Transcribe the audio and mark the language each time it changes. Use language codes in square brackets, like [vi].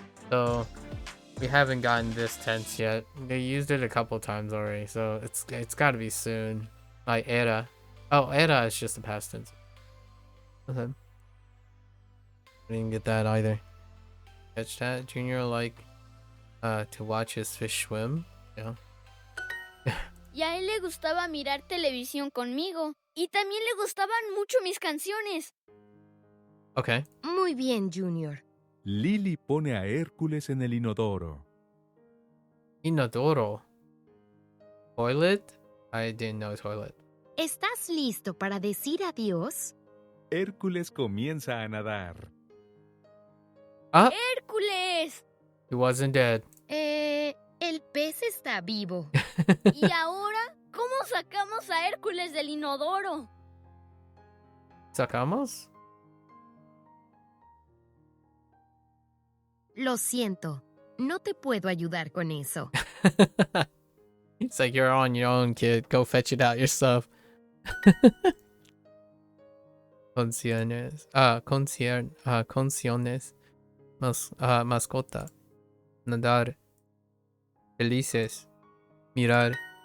[en] So we haven't gotten this tense yet. They used it a couple times already, so it's gotta be soon. Like era. Oh, era is just the past tense. Okay. I didn't get that either. Catch that? Junior like to watch his fish swim. Yeah. [es] Y a él le gustaba mirar televisión conmigo. Y también le gustaban mucho mis canciones. [en] Okay. [es] Muy bien, Junior. Lily pone a Hércules en el inodoro. [en] Inodoro. Toilet? I didn't know toilet. [es] ¿Estás listo para decir adiós? Hércules comienza a nadar. Ah, ¡Hércules! [en] he wasn't dead. [es] El pez está vivo. ¿Y ahora? ¿Cómo sacamos a Hércules del inodoro? ¿Sacamos? Lo siento, no te puedo ayudar con eso. [en] It's like you're on your own, kid. Go fetch it out yourself. [es] Conciones. Conciones. Mascota. Nadar. Felices. Mirar.